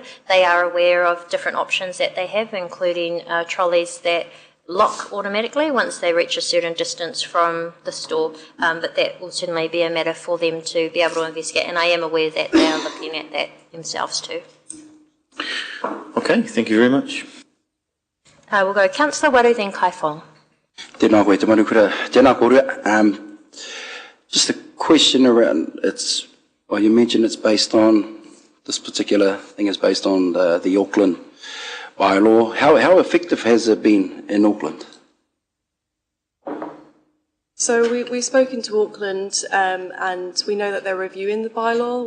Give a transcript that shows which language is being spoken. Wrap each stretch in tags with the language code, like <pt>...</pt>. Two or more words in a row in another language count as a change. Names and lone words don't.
<en>They are aware of different options that they have, including trolleys that lock automatically once they reach a certain distance from the store, but that will certainly be a matter for them to be able to investigate, and I am aware that they are looking at that themselves too. Okay, thank you very much. We'll go Councillor Waru, then Kai Fong.</en> <mi>Tēnā koe te manukura, tēnā kōrua.</mi> <en>Just a question around, you mentioned it's based on, this particular thing is based on the Auckland bylaw. How effective has it been in Auckland? So we've spoken to Auckland and we know that they're reviewing the bylaw.</en>